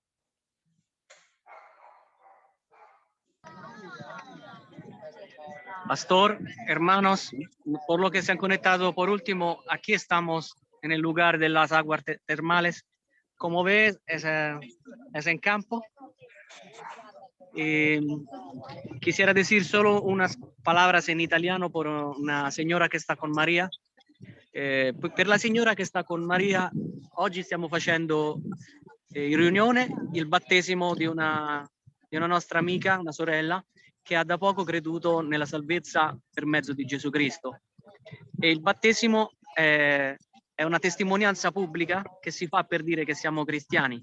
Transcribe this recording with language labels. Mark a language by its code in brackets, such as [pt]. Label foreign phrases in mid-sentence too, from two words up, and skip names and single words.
[es] Pastor, hermanos, por lo que se han conectado por último, aquí estamos en el lugar de las aguas termales. Como ves, es en campo. Quisiera decir solo unas palabras en italiano por una señora [it] che sta con Maria. Per la signora che sta con Maria, oggi stiamo facendo in riunione il battesimo di una nostra amica, una sorella, che ha da poco creduto nella salvezza per mezzo di Gesù Cristo. E il battesimo è una testimonianza pubblica che si fa per dire che siamo cristiani.